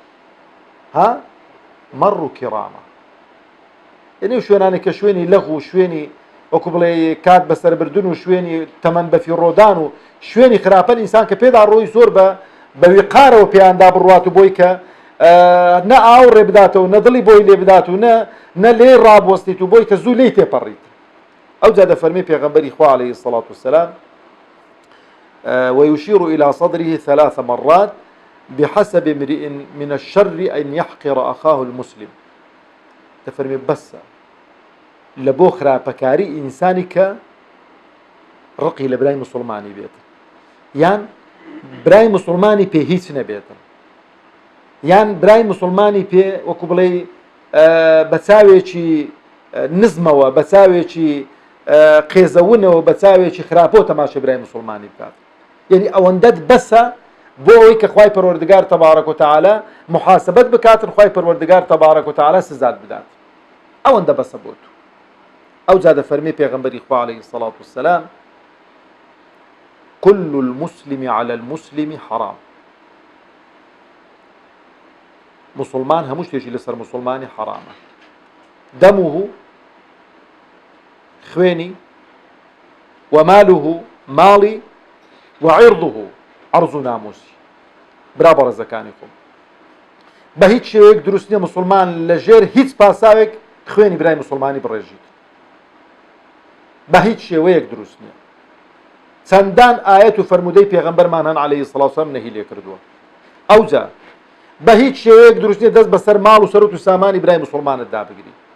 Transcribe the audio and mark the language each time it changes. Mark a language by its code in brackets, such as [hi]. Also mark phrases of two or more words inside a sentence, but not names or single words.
[ar] مەڕوا کیڕامە [ckb] یعنی شوێنانێک کە شوێنی لەغو و شوێنی وەکو بڵێ کات بەسەربردن و شوێنی تەمەن بەفی ڕۆدان و شوێنی خراپەن ئینسان کە پێدا ڕۆی زۆر بە ویقارەوە پێیاندا بڕوات و بۆی کە نە ئاو ڕێ بداتەوە نە دڵی بۆی لێ بدات و نە لێ ڕابوەستیت و بۆی کە زوو لێی تێپەڕیت ئەو جا دەفەرمێ پێغەمبەری خوا [ar] عەلەیهی الصەڵاة والسەلام ويشير إلى صدره 3 مرات بحسب امرئ من الشر أن يحقر أخاه المسلم [ckb] دەفەرمێ بەسە لە بۆ خراپەکاری ئینسانی کە ڕقی لە برای موسڵمانی بێت یان برای موسڵمانی پێ هیچ نەبێتن یان برای موسڵمانی پێ وەکو بڵێ بە چاوێکی نزمەوە بە چاوێکی قێزەونەوە بە چاوێکی خراپۆ تەماشای برای موسڵمانی بکات یعنی ئەوەندەت بەسە بۆ ئەوەی کە خوای پەروەردگار [ar] تەبارەک و تەعالا [ckb] محاسبەت بکاتن خوای پەروەردگار [ar] تەبارەک و تەعالا [ckb] سزات بدات ئەوەندە بەسە بۆ تو ئەو جا دەفەرمێ پێغەمبەری خوا [ar] عەلەیهی الصەڵاة والسەلام كل المسلم على المسلم حرام [ckb] مسلمان هەموو شتێکی لەسەر مسلمانی حرامە دەمه خوێنی وماله ماڵی وعرضه عرض و ناموسی برا بەڕێزەکانی خۆم بە هیچ شێوەیەک دروست نییە مسلمان لەژێر هیچ پاساوێک خوێنی برای مسلمانی بڕێژیت بە هیچ شێوەیەک دروست نییە چەندان ئاەت و فەرمودەی پێغەمبەرمان هەن [ar] عەلەیهی الصەڵاة والسەلام [ckb] نەهی لێ کردووە ئەوجا بە هیچ شێوەیەک دروست نییە دەست بەسەر ماڵ و سەرۆت و سامانی برای مسلمانت دابگری